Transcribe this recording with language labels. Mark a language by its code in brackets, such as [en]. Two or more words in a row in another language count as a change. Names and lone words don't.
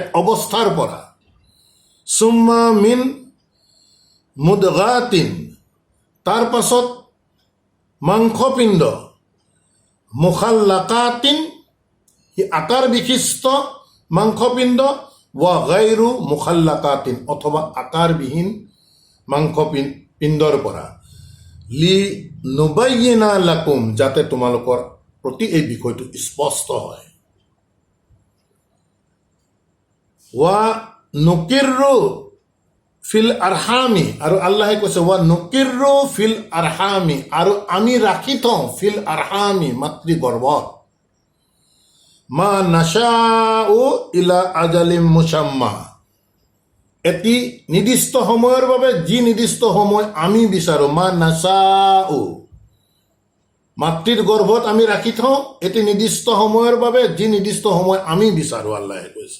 [as] অৱস্থাৰ পৰা, [ar] ثم من مضغة, [as] তাৰ পাছত মাংসপিণ্ড, মুখাল্লাকাতিন, আকাৰ বিশিষ্ট মাংসপিণ্ড, [ar] وغير مخلقة, [as] অথবা আকাৰবিহীন মাংসপিণ্ডৰ পৰা, [ar] لنبين لكم, [as] যাতে তোমালোকৰ প্ৰতি এই বিষয়টো স্পষ্ট হয়। [ar] ونقر في الأرحام, [as] আৰু আল্লাহে কৈছে [ar] ونقر في الأرحام, আৰু [as] আমি ৰাখি থওঁ [ar] في الأرحام, [as] মাতৃগৰ্ভত, [ar] ما نشاء إلى أجل مسمى, [as] এটি নিৰ্দিষ্ট সময়ৰ বাবে, যি নিৰ্দিষ্ট সময় আমি বিচাৰোঁ, [ar] ما نشاء, [as] মাতৃৰ গৰ্ভত আমি ৰাখি থওঁ এটি নিৰ্দিষ্ট সময়ৰ বাবে, যি নিৰ্দিষ্ট সময় আমি বিচাৰোঁ, আল্লাহে কৈছে।